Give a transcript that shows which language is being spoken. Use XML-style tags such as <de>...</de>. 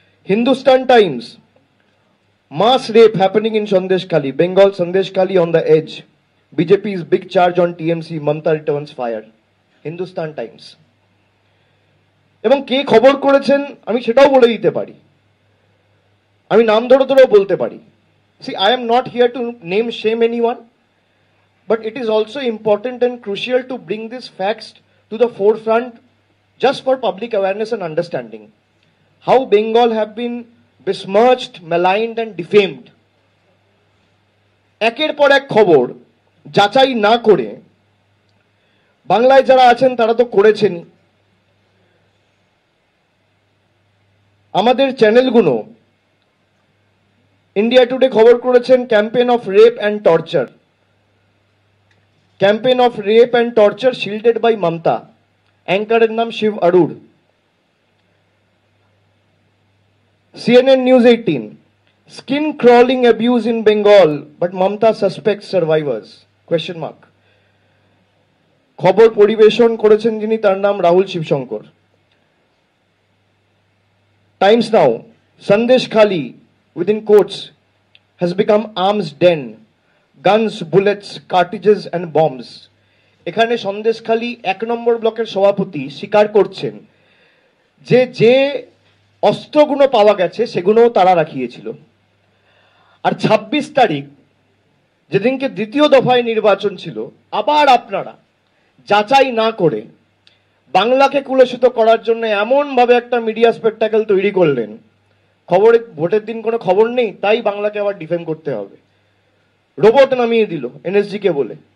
<en>Hindustan Times, mass rape happening in Sandeshkhali, Bengal Sandeshkhali on the edge, BJP's big charge on TMC, Mamta returns fire, Hindustan Times।</en> <bn>এবং কে খবর করেছেন আমি সেটাও বলে দিতে পারি, আমি নাম ধরে ধরেও বলতে পারি।</bn> <en>See, I am not here to name shame anyone, but it is also important and crucial to bring these facts to the forefront just for public awareness and understanding how Bengal have been besmirched, maligned and defamed।</en> <bn>একের পর এক খবর যাচাই না করে বাংলায় যারা আছেন তারা তো করেছেনই, আমাদের চ্যানেলগুলো ইন্ডিয়া টুডে খবর করেছেন</bn> <en>campaign of rape and torture, campaign of rape and torture shielded by Mamata,</en> <bn>অ্যাঙ্কারের নাম Shiva অরুড়।</bn> <en>CNN News 18, skin crawling abuse in Bengal, but Mamta suspects survivors, question mark।</en> <bn>খবর পরিবেশন করেছেন যিনি, তার নাম Rahul Shibshankar.</bn> <en>Times Now, Sandeshkhali within quotes has become arms den, guns, bullets, cartridges and bombs।</en> <bn>এখানে সন্দেশখালী 1 নম্বর ব্লকের সভাপতি স্বীকার করছেন যে যে অস্ত্রগুলো পাওয়া গেছে সেগুলোও তারা রাখিয়েছিল। আর 26 তারিখ যেদিনকে দ্বিতীয় দফায় নির্বাচন ছিল, আবার আপনারা যাচাই না করে বাংলাকে কুলসিত করার জন্য এমন ভাবে একটা মিডিয়া স্পেকটাকেল তৈরি করলেন, খবরে ভোটের দিন কোনো খবর নেই, তাই বাংলাকে আবার ডিফেম করতে হবে, রোবট নামিয়ে দিল এনএসজি কে বলে।</bn>